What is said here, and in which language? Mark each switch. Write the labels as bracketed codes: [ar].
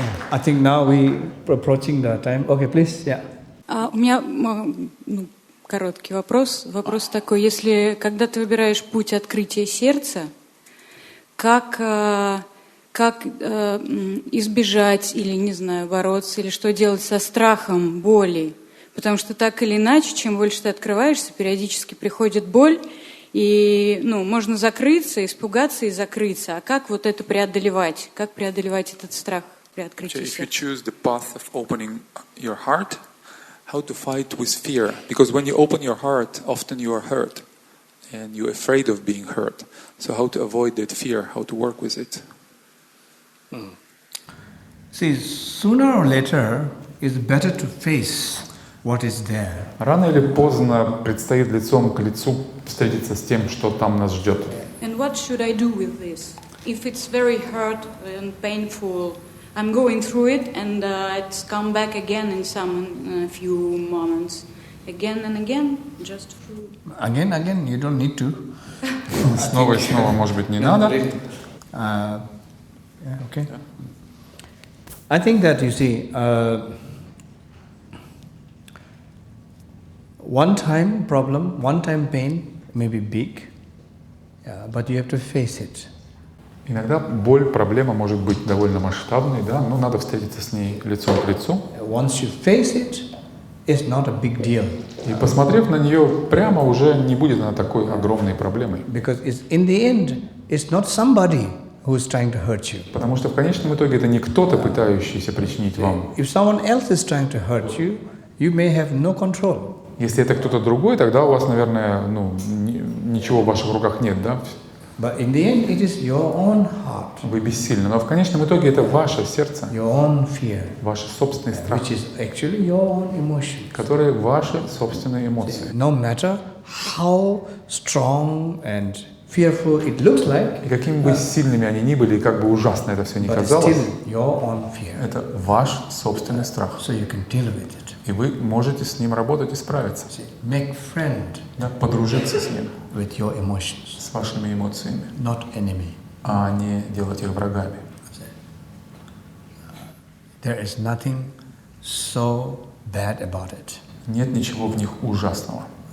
[en] I think now we approaching the time. Okay, please, yeah. [ru] У меня короткий вопрос. Вопрос такой: если когда ты выбираешь путь открытия сердца, как избежать или, не знаю, бороться, или что делать со страхом боли? Потому что так или иначе, чем больше ты открываешься, периодически приходит боль, и можно закрыться, испугаться и закрыться. А как вот это преодолевать? Как преодолевать этот страх при открытии сердца? [en] If you choose the path of opening your heart, how to fight with fear? Because when you open your heart, often you are hurt, and you're afraid of being hurt. So how to avoid that fear? How to work with it? See, sooner or later, it's better to face what is there. [ru] Рано или поздно предстоит лицом к лицу встретиться с тем, что там нас ждет. [en] And what should I do with this? If it's very hurt and painful, I'm going through it, and it's come back again in some few moments, again and again, just through. Again, you don't need to. [ru] Снова и снова, может быть, не надо. [en] Okay. I think that, you see, one-time problem, one-time pain may be big, but you have to face it. [ru] Иногда боль, проблема может быть довольно масштабной, да, но надо встретиться с ней лицом к лицу. [en] Once you face it, it's not a big deal. [ru] И посмотрев на нее прямо, уже не будет она такой огромной проблемой. [en] Because in the end, it's not somebody who is trying to hurt you. [ru] Потому что в конечном итоге это не кто-то, пытающийся причинить вам. [en] If someone else is trying to hurt you, you may have no control. [ru] Если это кто-то другой, тогда у вас, наверное, ничего в ваших руках нет, да? [en] But in the end, it is your own heart. [ru] Вы бессильны. Но в конечном итоге это ваше сердце, [en] your own fear, [ru] ваши собственные страхи, [en] which is actually your own emotion. [ru] которые ваши собственные эмоции. [en] No matter how strong and fearful it looks like, [ru] и какими бы сильными они ни были, и как бы ужасно это все ни [en] but it's [ru] казалось, [en] still your own fear. [ru] это ваш собственный страх. [en] So you can deal with it. [ru] И вы можете с ним работать и справиться. [en] Make friend, [ru] да, подружиться с ним, [en] with your emotions, [ru] с вашими эмоциями, [en] not enemy. [ru] а не делать их врагами. [en] There is nothing so bad about it. [ru] Нет ничего в них ужасного.